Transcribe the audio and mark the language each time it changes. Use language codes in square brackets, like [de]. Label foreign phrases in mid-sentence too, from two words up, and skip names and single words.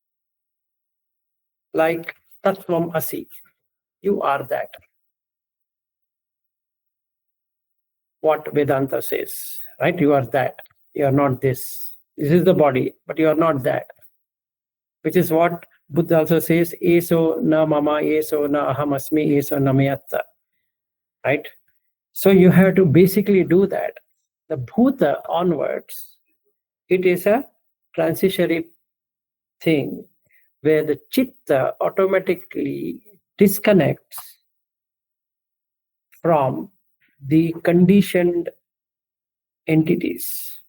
[en] Like [sa] तत्त्वम् असि, [en] you are that. What Vedanta says, right? You are that. You are not this. This is the body, but you are not that. Which is what Buddha also says, [pi] Eso na mama, eso na aham asmi, eso na meyatta. [en] Right? So you have to basically do that. The Bhuta onwards, it is a transitionary thing where the Chitta automatically disconnects from the conditioned entities.